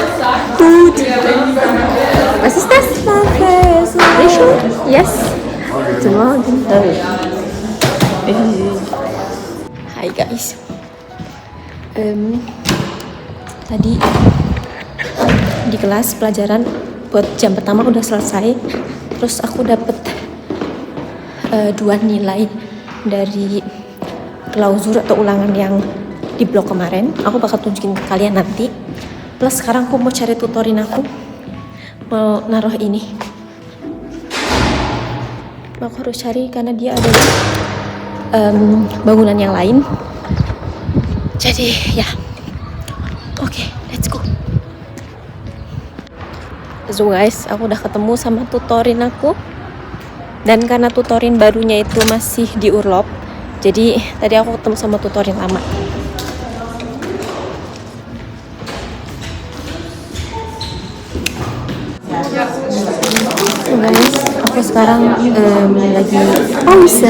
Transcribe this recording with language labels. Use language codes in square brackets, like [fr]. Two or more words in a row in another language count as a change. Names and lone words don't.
[de] Gut. Was ist das? Mischung? Yes. Guten Morgen. [en] Hai guys. [id] Tadi di kelas pelajaran buat jam pertama udah selesai. Terus aku dapet 2 nilai dari klausur atau ulangan yang di blog kemarin. Aku bakal tunjukin ke kalian nanti. Plus sekarang aku mau cari tutorin aku. Mau naruh ini. Aku harus cari karena dia ada di bangunan yang lain. Jadi ya. Oke, [en] let's go. So guys, [id] aku udah ketemu sama tutorin aku. Dan karena tutorin barunya itu masih di Urlop, jadi tadi aku ketemu sama tutorin lama. [en] So guys, [id] aku sekarang lagi pause.